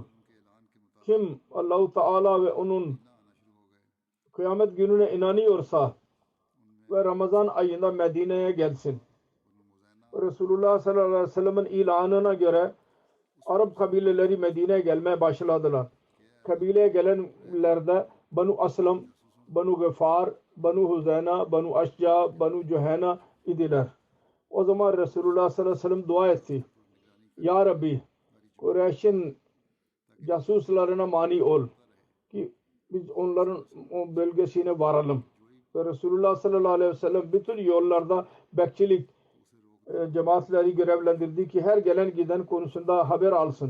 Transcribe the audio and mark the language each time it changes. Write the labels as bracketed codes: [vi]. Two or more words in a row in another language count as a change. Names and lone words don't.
[tr] Kim [ar] الله تعالى [tr] ve onun kıyamet gününe inanıyorsa ve Ramazan ayında Medine'ye gelsin. Resulullah [ar] صلى الله عليه وسلم'in [tr] ilanına göre Arap kabileleri Medine'ye gelmeye başladılar. Kabileye gelenlerde Banu Aslam, Banu Gıfar, Banu Huzeyna, Banu Aşca, Banu Cüheyna idiler. O zaman Resulullah [ar] صلى الله عليه وسلم [tr] dua etti. [ar] يا ربي, [tr] Kureyş'in casuslarına mani ol ki biz onların o bölgesine varalım. Ve Resulullah [ar] صلى الله عليه وسلم [tr] bütün yollarda bekçilik cemaatleri görevlendirdi ki her gelen giden konusunda haber alsın.